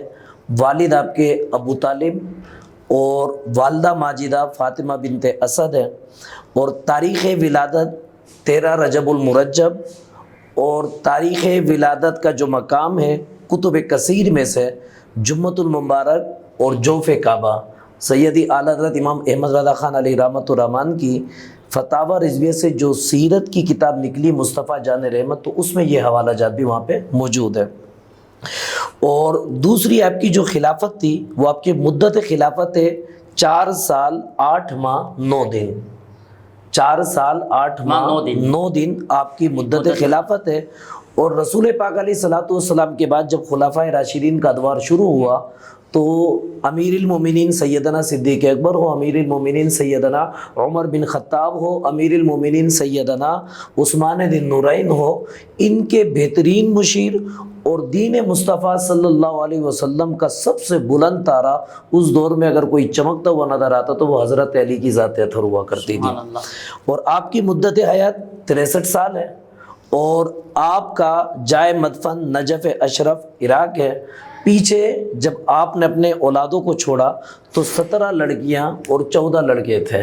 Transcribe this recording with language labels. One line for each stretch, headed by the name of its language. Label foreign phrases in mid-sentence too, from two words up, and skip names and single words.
Urdu: والد آپ کے ابو طالب اور والدہ ماجدہ فاطمہ بنت اسد ہے. اور تاریخ ولادت 13 رجب المرجب، اور تاریخ ولادت کا جو مقام ہے کتب کثیر میں سے جمعۃ المبارک اور جوف کعبہ، سیدی اعلیٰ حضرت امام احمد رضا خان
Arabic: عليه رحمة الرحمن
Urdu: کی فتاویٰ رضویہ سے جو سیرت کی کتاب نکلی مصطفیٰ جان رحمت، تو اس میں یہ حوالہ جات بھی وہاں پہ موجود ہے. اور دوسری آپ کی جو خلافت تھی وہ آپ کی مدت خلافت ہے 4 سال 8 ماہ 9 دن. 4 سال 8 ماہ 9 دن آپ کی مدت خلافت ہے. اور رسول پاک
Arabic: عليه الصلاة والسلام
Urdu: کے بعد جب خلفائے راشدین کا ادوار شروع ہوا، تو امیر المومنین سیدنا صدیق اکبر ہو، امیر المومنین سیدنا عمر بن خطاب ہو، امیر المومنین سیدنا عثمان بن نورین ہو، ان کے بہترین مشیر اور دین مصطفیٰ
Arabic: صلى الله عليه وسلم
Urdu: کا سب سے بلند تارا اس دور میں اگر کوئی چمکتا ہوا نظر آتا تو وہ حضرت علی کی ذات اطہر ہوا کرتی تھی. اور آپ کی مدت حیات 63 سال ہے. اور آپ کا جائے مدفن نجف اشرف عراق ہے. پیچھے جب آپ نے اپنے اولادوں کو چھوڑا تو 17 لڑکیاں اور 14 لڑکے تھے.